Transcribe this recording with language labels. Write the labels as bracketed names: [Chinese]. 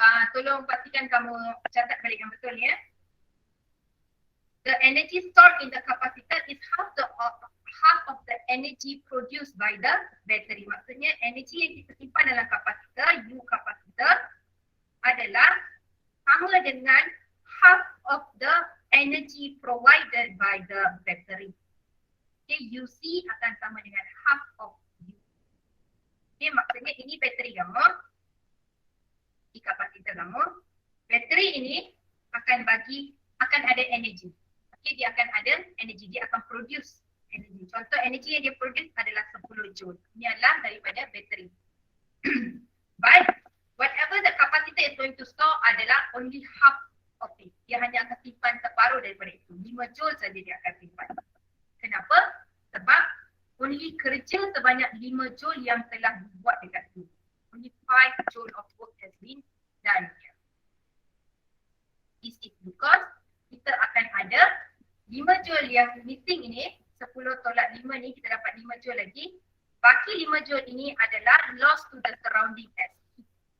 [Malay] Tolong pastikan kamu catat balik yang betul ya. [English] The energy stored in the capacitor is half of the energy produced by the battery. [Malay] Maksudnya energi yang kita simpan dalam kapasitor, U kapasitor, adalah sama dengan [English] half of the energy provided by the battery. [Malay] Okay, UC akan sama dengan half of U. Okay, maksudnya ini bateri kamu, di kapasitor kamu. Bateri ini akan ada energi. Okay, dia akan ada energi, dia akan produce energi. Contoh energi yang dia produce adalah 10 joule. Ini adalah daripada bateri. [English] But whatever the capacitor is going to store adalah only half of it. [Malay] Dia hanya akan simpan separuh daripada itu. 5 joule saja dia akan simpan. Kenapa? Sebab only kerja sebanyak 5 joule yang telah dibuat dekat sini. [English] Only 5 joule of work has been done here. This is because [Malay] kita akan ada 5 joule yang missing ini, 10 tolak 5 ni kita dapat 5 joule lagi. Baki 5 joule ini adalah [English] loss to the surrounding as heat.